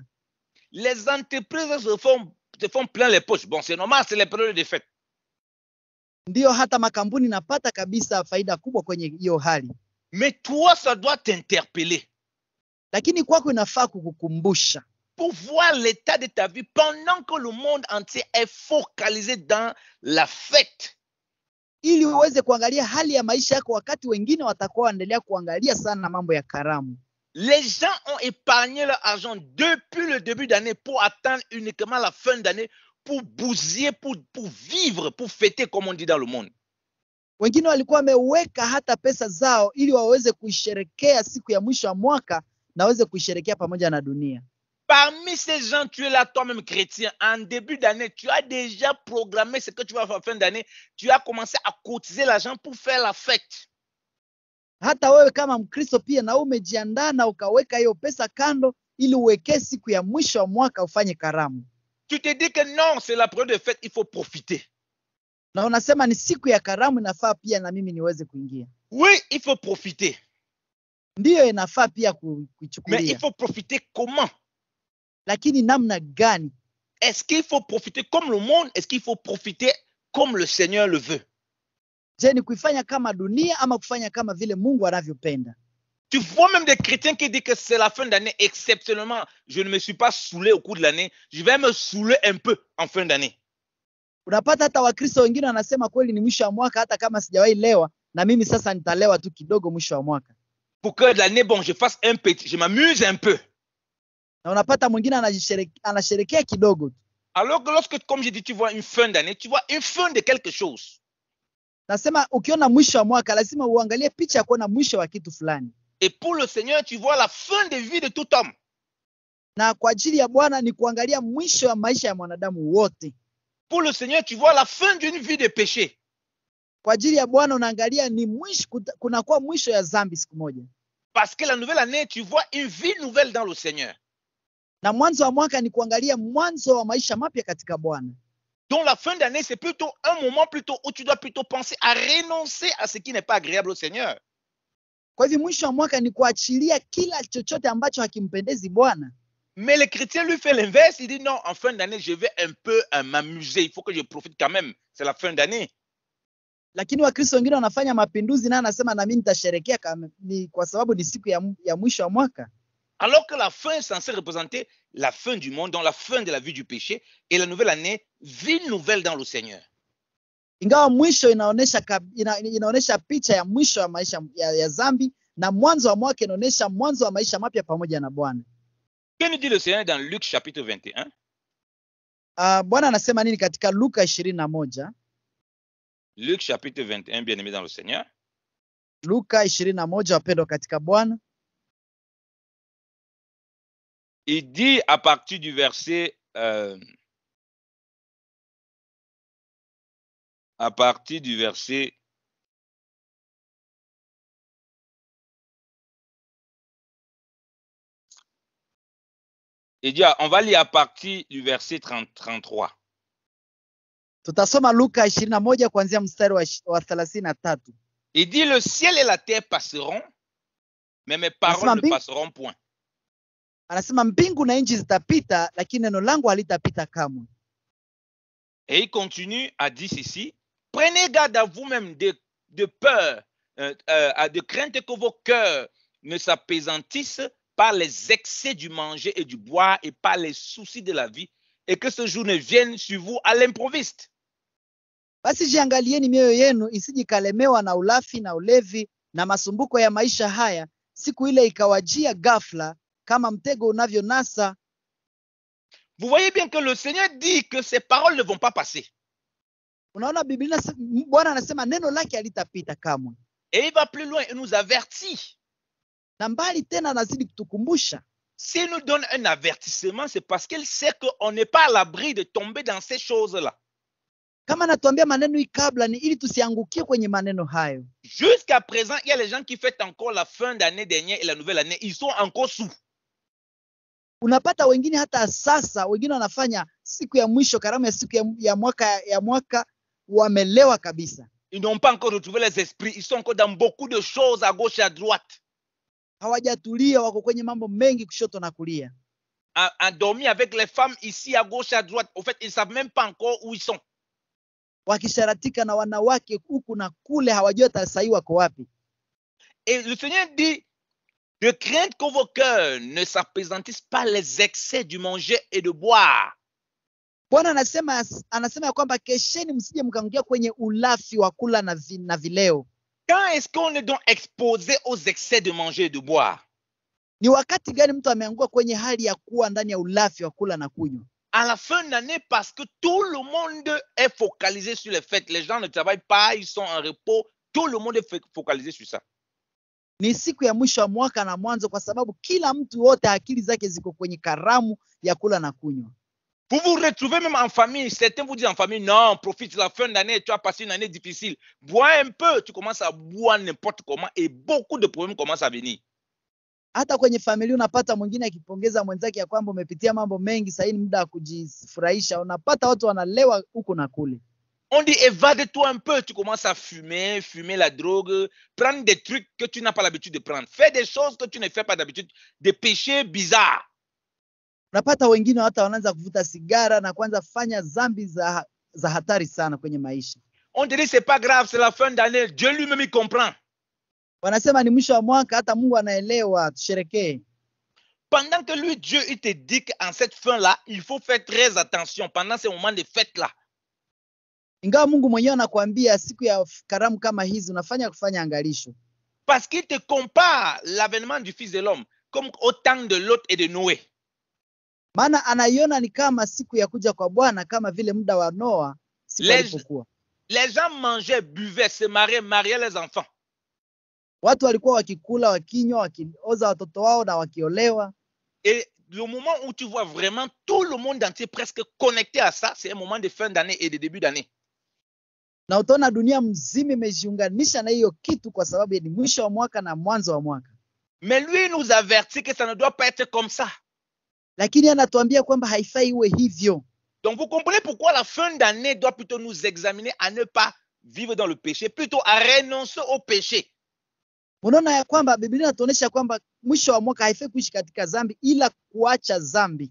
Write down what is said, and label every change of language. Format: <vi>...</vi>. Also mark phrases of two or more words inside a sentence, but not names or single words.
<fr>Les entreprises se font plein les poches. Bon, c'est normal, c'est les périodes de fête.</fr> <sw>Ndio hata makampuni inapata kabisa faida kubwa kwenye hiyo hali.</sw> <fr>Mais toi, ça doit t'interpeller.</fr> <sw>Lakini kwako inafaa kukukumbusha.</sw> <fr>Pour voir l'état de ta vie pendant que le monde entier est focalisé dans la fête.</fr> <sw>Ili uweze kuangalia hali ya maisha yako wakati wengine watakuwa waendelea kuangalia sana mambo ya karamu.</sw> <fr>Les gens ont épargné leur argent depuis le début d'année pour attendre uniquement la fin d'année pour bousiller, pour vivre, pour fêter comme on dit dans le monde.</fr> <sw>Wengine walikuwa wameweka hata pesa zao ili waweze kuisherekea siku ya mwisho wa mwaka na waweze kuisherekea pamoja na dunia.</sw> <fr>Parmi ces gens, tu es là toi-même chrétien. En début d'année, tu as déjà programmé ce que tu vas faire en fin d'année. Tu as commencé à cotiser l'argent pour faire la fête.</fr> <sw>Hata wewe kama Mkristo pia na umejiandaa na ukaweka hiyo pesa kando ili uweke siku ya mwisho wa mwaka ufanye karamu.</sw> <fr>Tu te dis que non, c'est la période de fête, il faut profiter.</fr> <sw>Na unasema ni siku ya karamu, inafaa pia na mimi niweze kuingia.</sw> <fr>Oui, il faut profiter.</fr> <sw>Ndiyo inafaa pia kuichukulia.</sw> <fr>Mais il faut profiter comment?</fr> <sw>Lakini namna gani?</sw> <fr>Est-ce qu'il faut profiter comme le monde? Est-ce qu'il faut profiter comme le Seigneur le veut?</fr> <sw>Je, ni kuifanya kama dunia ama kufanya kama vile Mungu anavyopenda?</sw> <fr>Tu vois même des chrétiens qui disent que c'est la fin d'année. Exceptionnellement, je ne me suis pas saoulé au cours de l'année. Je vais me saouler un peu en fin d'année.</fr> <sw>Unapata hata Wakristo wengine wanasema kweli ni mwisho wa mwaka, hata kama sijawahi lewa na mimi sasa nitalewa tu kidogo mwisho wa mwaka.</sw> <fr>Pour que l'année, bon, je fasse un petit, je m'amuse un peu.</fr> <sw>Na unapata mwingine anasherekea kidogo.</sw> <fr>Alors que lorsque, comme je dis, tu vois une fin d'année, tu vois une fin de quelque chose.</fr> <sw>Nasema ukiona mwisho wa mwaka lazima uangalie picha ya kuona mwisho wa kitu fulani.</sw> <fr>Et pour le Seigneur, tu vois la fin de vie de tout homme.</fr> <sw>Na kwa ajili ya Bwana ni kuangalia mwisho wa maisha ya mwanadamu wote.</sw> <fr>Pour le Seigneur, tu vois la fin d'une vie de péché.</fr> <sw>Kwa ajili ya Bwana unaangalia ni mwisho, kunakuwa mwisho ya dhambi siku moja.</sw> <fr>Parce que la nouvelle année, tu vois une vie nouvelle dans le Seigneur.</fr> <sw>Na mwanzo wa mwaka ni kuangalia mwanzo wa maisha mapya katika Bwana.</sw> <fr>Donc la fin d'année, c'est plutôt un moment plutôt où tu dois plutôt penser à renoncer à ce qui n'est pas agréable au Seigneur.</fr> <sw>Kwa hivyo mwisho wa mwaka ni kuachilia kila chochote ambacho hakimpendezi Bwana.</sw> <fr>Mais le chrétien lui fait l'inverse, il dit non, en fin d'année, je vais un peu m'amuser, il faut que je profite quand même, c'est la fin d'année.</fr> <sw>Lakini Wakristo wengine wanafanya mapinduzi na anasema na mimi nitasherekea kama ni kwa sababu ni siku ya mwisho wa mwaka.</sw> <fr>Alors que la fin est censée représenter la fin du monde, donc la fin de la vie du péché, et la nouvelle année, vie nouvelle dans le Seigneur.</fr> <sw>Ingawa mwisho inaonesha picha ya mwisho wa maisha ya dhambi, na mwanzo wa mwaka inaonesha mwanzo wa maisha mapya pamoja na Bwana.</sw> <fr>Que nous dit le Seigneur dans Luc chapitre 21?</fr> <sw>Bwana anasema nini katika Luka 21?</sw> <fr>Luc chapitre 21, bien-aimé dans le Seigneur.</fr> <sw>Luka 21, wapendwa katika Bwana.</sw> <fr>Il dit à partir du verset il dit, on va lire à partir du verset 33.</fr> <sw>Tutasoma Luka 21 kuanzia mstari wa 33.</sw> <fr>Il dit, le ciel et la terre passeront, mais mes paroles ne passeront point.</fr> <sw>Anasema mbingu na nchi zitapita, lakini neno langu halitapita kamwe.</sw> <fr>Et il continue à dire ceci: prenez garde à vous-même de peur, de crainte que vos cœurs ne s'appesantissent par les excès du manger et du boire et par les soucis de la vie, et que ce jour ne vienne sur vous à l'improviste.</fr> <sw>Basi jiangalieni mioyo yenu isijikalemewa na ulafi na ulevi na masumbuko ya maisha haya, siku ile ikawajia ghafla kama mtego unavyonasa.</sw> <fr>Vous voyez bien que le Seigneur dit que ces paroles ne vont pas passer.</fr> <sw>Unaona Biblia, Bwana anasema neno lake halitapita kamwe.</sw> <fr>Et il va plus loin et nous avertit.</fr> <sw>Na mbali tena anazidi kutukumbusha.</sw> <fr>S'il nous donne un avertissement, c'est parce qu'il sait qu'on n'est pas à l'abri de tomber dans ces choses-là.</fr> <sw>Kama anatuambia maneno hii kabla, ni ili tusiangukie kwenye maneno hayo.</sw> <fr>Jusqu'à présent, il y a les gens qui fêtent encore la fin d'année dernière et la nouvelle année. Ils sont encore sous.</fr> <sw>Unapata wengine hata sasa, wengine wanafanya siku ya mwisho, karamu ya siku ya mwaka wamelewa kabisa.</sw> <fr>Ils n'ont pas encore retrouvé les esprits. Ils sont encore dans beaucoup de choses à gauche et à droite.</fr> <sw>Hawajatulia, wako kwenye mambo mengi kushoto na kulia.</sw> <fr>Endormis avec les femmes ici à gauche et à droite. Au fait, ils ne savent même pas encore où ils sont.</fr> <sw>Wakisharatika na wanawake huku na kule, hawajua tasai wako wapi.</sw> <fr>Et le Seigneur dit, de crainte que vos cœurs ne s'appesantissent pas les excès du manger et de boire.</fr> <sw>Bwana anasema ya kwamba kesheni msije mkaangukia kwenye ulafi wa kula na vileo.</sw> <fr>Quand est-ce qu'on est donc exposé aux excès de manger et de boire?</fr> <sw>Ni wakati gani mtu ameanguka kwenye hali ya kuwa ndani ya ulafi wa kula na kunywa?</sw> <fr>À la fin de l'année, parce que tout le monde est focalisé sur les fêtes. Les gens ne travaillent pas, ils sont en repos. Tout le monde est focalisé sur ça.</fr> <sw>Ni siku ya mwisho wa mwaka na mwanzo, kwa sababu kila mtu wote akili zake ziko kwenye karamu ya kula na kunywa.</sw> <fr>Vous vous retrouvez même en famille. Certains vous disent en famille, non, profite de la fin d'année, tu as passé une année difficile. Bois un peu, tu commences à boire n'importe comment et beaucoup de problèmes commencent à venir.</fr> <sw>Hata kwenye familia unapata mwingine akipongeza mwenzake ya kwamba umepitia mambo mengi, sasa ni muda wa kujifurahisha. Unapata watu wanalewa huko na kule.</sw> <fr>On dit évade-toi un peu, tu commences à fumer la drogue, prendre des trucs que tu n'as pas l'habitude de prendre. Fais des choses que tu ne fais pas d'habitude, des péchés bizarres.</fr> <sw>Unapata wengine hata wanaanza kuvuta sigara na kuanza kufanya dhambi za hatari sana kwenye maisha.</sw> <fr>On te dit c'est pas grave, c'est la fin d'année, Dieu lui-même il comprend.</fr> <sw>Wanasema ni mwisho wa mwaka, hata Mungu anaelewa, tusherekee.</sw> <fr>Pendant que lui, Dieu, il te dit qu'en cette fin-là, il faut faire très attention pendant ces moments de fête-là.</fr> <sw>Ingawa Mungu mwenyewe anakuambia siku ya karamu kama hizi kufanya angalisho.</sw> <fr>Parce qu'il te compare l'avènement du Fils de l'homme comme au temps de Lot et de Noé.</fr> <sw>Maana anaiona ni kama siku ya kuja kwa Bwana kama vile muda wa Noa siku ilipokuwa.</sw> <fr>Les gens mangeaient, buvaient, se mariaient les enfants.</fr> <sw>Watu walikuwa wakikula, wakinywa, wakioza watoto wao na wakiolewa.</sw> <fr>Et le moment où tu vois vraiment tout le monde entier presque connecté à ça, c'est un moment de fin d'année et de début d'année.</fr> <sw>Na utaona dunia mzima imejiunganisha na hiyo kitu kwa sababu ni mwisho wa mwaka na mwanzo wa mwaka.</sw> <fr>Mais lui nous avertit que ça ne doit pas être comme ça.</fr> <sw>Lakini anatuambia kwamba haifai iwe hivyo.</sw> <fr>Donc vous comprenez pourquoi la fin d'année doit plutôt nous examiner à ne pas vivre dans le péché, plutôt à renoncer au péché.</fr> <sw>Unaona ya kwamba Biblia inatuonyesha kwamba mwisho wa mwaka haifai kuishi katika dhambi ila kuacha dhambi.</sw>